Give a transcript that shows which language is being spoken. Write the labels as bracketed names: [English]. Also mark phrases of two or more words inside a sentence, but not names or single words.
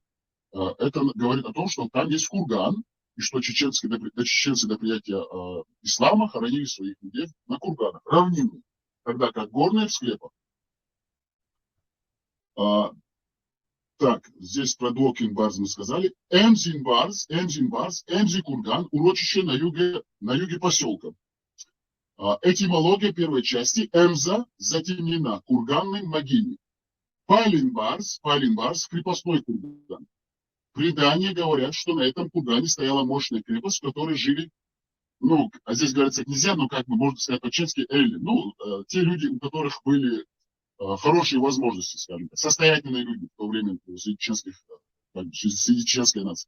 [Russian] Это говорит о том, что там есть курган, и что чеченцы до приятия ислама хоронили своих людей на курганах, равнинных, тогда как горные в склепах. Так, здесь про Дуокин Барс мы сказали. Эмзин Курган, урочище на юге поселка. Этимология первой части. Эмза затемнена, курганный могильник. Пайлин Барс, крепостной курган. Предания говорят, что на этом кургане стояла мощная крепость, в которой жили, а здесь говорится князья, но как бы можно сказать по-чешски элли. Те люди, у которых были хорошие возможности, скажем так, состоятельные люди в то время среди чеченской нации.